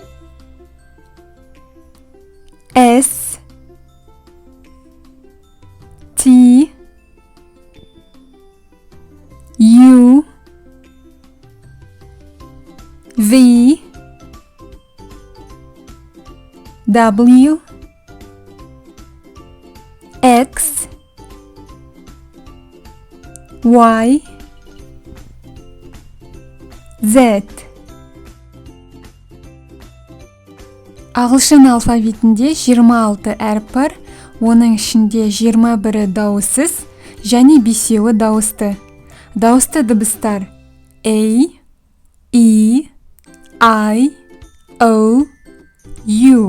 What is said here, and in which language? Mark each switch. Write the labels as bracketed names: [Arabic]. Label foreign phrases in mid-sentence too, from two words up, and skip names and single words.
[English] S, T, U, V, W, X, Y, Z. [Kazakh] Ағылшын алфавитінде 26 әріп бар, оның ішінде 21-і дауыссыз және 5-і дауысты. Дауысты дыбыстар A, E, I, O, U.